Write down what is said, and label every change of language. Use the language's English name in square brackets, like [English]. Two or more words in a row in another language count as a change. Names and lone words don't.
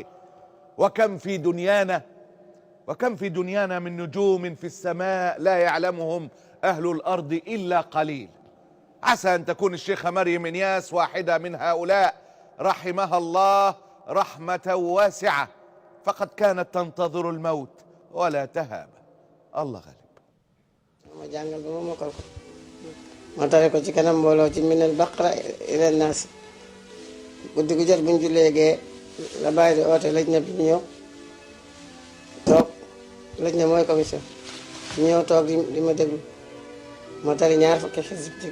[Arabic] وكم في دنيانا من نجوم في السماء لا يعلمهم أهل الأرض إلا قليل. عسى أن تكون الشيخة مريم إنياس واحدة من هؤلاء، رحمها الله رحمة واسعة، فقد كانت تنتظر الموت ولا تهاب. الله غالب. [Wolof] ma jàngal ba ma mokkal ko ma tare ko ci kanam mbooloo ci [Arabic] من البقرة إلى الناس [Wolof] guddi gu jot buñ jullee gee la bàyyi di oote lëj na bi ñu ñëw toog lëj na mooy commission ñu ñëw toog di ma déglu ma tari ñaar fukki xisib ci